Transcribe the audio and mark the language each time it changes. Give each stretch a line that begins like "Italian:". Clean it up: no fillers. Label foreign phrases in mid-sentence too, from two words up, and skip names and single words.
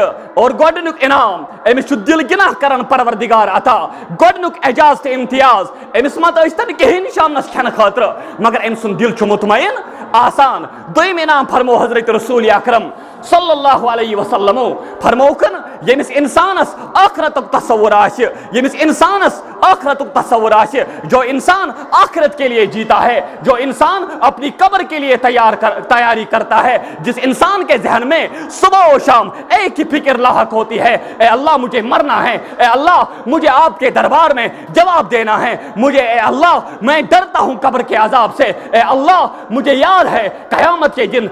Kashmiri: اور گۄڈٕنیُک انعام أمِس چھُ دل گناہ کران پروردگار عطا، گۄڈٕنیُک اعجاز تہٕ امتیاز، أمِس مت ٲسۍتن کِہیٖنۍ شامنس کھٮ۪نہٕ خٲطرٕ مگر أمۍ سُنٛد دل چھُ مطمعین آسان۔ دوٚیِم انعام فرمو حضرت رسول اکرم
Arabic: صلی اللہ علیہ وسلمو،
Kashmiri: فرموکھن ییٚمِس اِنسانس ٲخرتُک تصور آسہِ، ییٚمِس اِنسانس ٲخرتُک تصور آسہِ،
Urdu: جو انسان آخرت کے لیے جیتا ہے، جو انسان اپنی قبر کے لیے تیاری کرتا ہے، جس انسان کے ذہن میں صبح و شام ایک ہی فکر لاحق ہوتی ہے، اے اللہ مجھے مرنا ہے، اے اللہ مجھے آپ کے دربار میں جواب دینا ہے، مجھے اے اللہ میں ڈرتا ہوں قبر کے عذاب سے، اے اللہ مجھے یاد ہے قیامت کے دن